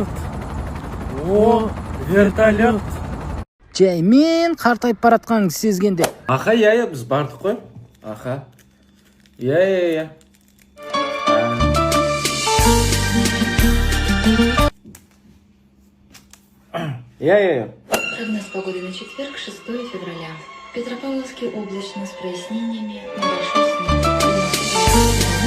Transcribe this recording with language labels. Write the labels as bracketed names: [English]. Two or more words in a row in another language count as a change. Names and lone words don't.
[Kazakh] О, вертолет. Жай мен қартайып баратқаныңды сезгенде. Аха, иә, біз бардық қой. Аха. Иә. Я. [Russian] Прогноз погоды на четверг, 6 февраля. Петропавловске облачно с прояснениями, небольшой снег.